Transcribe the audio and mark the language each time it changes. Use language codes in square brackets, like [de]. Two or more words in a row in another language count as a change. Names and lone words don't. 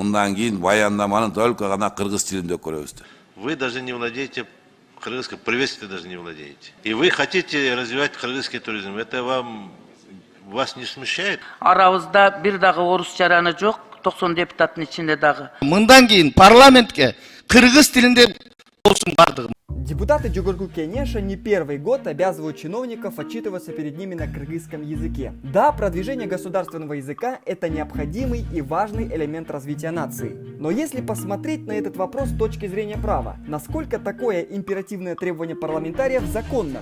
[ky] мындан кийин баяндаманы только гана кыргыз тилинде көрөбүз. [ru] Вы даже не владеете кыргызским, приветствие даже не владеете. И вы хотите развивать кыргызский туризм. Это вас не смущает? [ky] Арабызда бир дагы орус жараны жок, 90 депутаттын ичинде дагы. Мындан кийин парламентке кыргыз тилинде болсун бардыгы. [ru] Депутаты Джугурку Кенеша не первый год обязывают чиновников отчитываться перед ними на кыргызском языке. Да, продвижение государственного языка – это необходимый и важный элемент развития нации. Но если посмотреть на этот вопрос с точки зрения права, насколько такое императивное требование парламентариев законно?